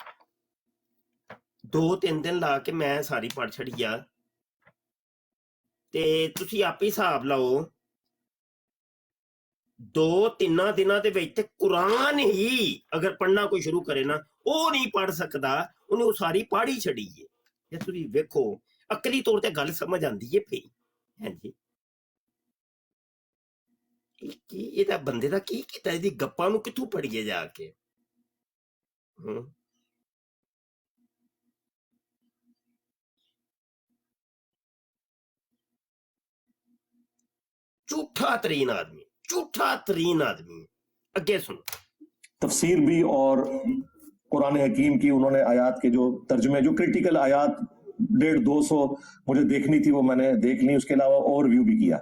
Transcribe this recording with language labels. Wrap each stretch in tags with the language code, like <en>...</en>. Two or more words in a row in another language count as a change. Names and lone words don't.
<pa>2-3 ਦਿਨ ਲਾ ਕੇ ਮੈਂ ਸਾਰੀ ਪੜ੍ਹ ਛੱਡੀ ਯਾਰ ਤੇ ਤੁਸੀਂ ਆਪ ਹੀ ਹਿਸਾਬ ਲਾਓ 2-3 ਦਿਨਾਂ ਦੇ ਵਿਚ ਤੇ ਕੁਰਾਨ ਹੀ ਅਗਰ ਪੜ੍ਹਨਾ ਕੋਈ ਸ਼ੁਰੂ ਕਰੇ ਨਾ ਵੋ ਨਹੀਂ ਪੜ੍ਹ ਸਕਦਾ, ਉਨ੍ਹੇਂ ਵੋ ਸਾਰੀ ਪੜ੍ਹ ਹੀ ਛੱਡੀ ਹੈ। ਯੇ ਤੁਸੀਂ ਵੇਖੋ ਅਕਲੀ ਤੌਰ ਤੇ ਗੱਲ ਸਮਝ ਆਂਦੀ ਹੈ ਫਿਰ ਹੈਂ ਜੀ। ਇਹਦਾ ਬੰਦੇ ਦਾ ਕੀ ਕੀਤਾ, ਇਹਦੀ ਗੱਪਾਂ ਨੂੰ ਕਿੱਥੋਂ ਪੜੀਏ ਜਾ ਕੇ।</pa> <ur>جھوٹا ترین آدمی.</ur> <pa>ਅਗੇ ਸੁਣੋ।</pa> <ur>تفسیر بھی اور قرآن حکیم کی انہوں نے آیات کے جو ترجمے، جو کریٹیکل آیات 150-200 مجھے دیکھنی تھی وہ میں نے دیکھ لی، اس کے علاوہ اور ویو بھی کیا.</ur>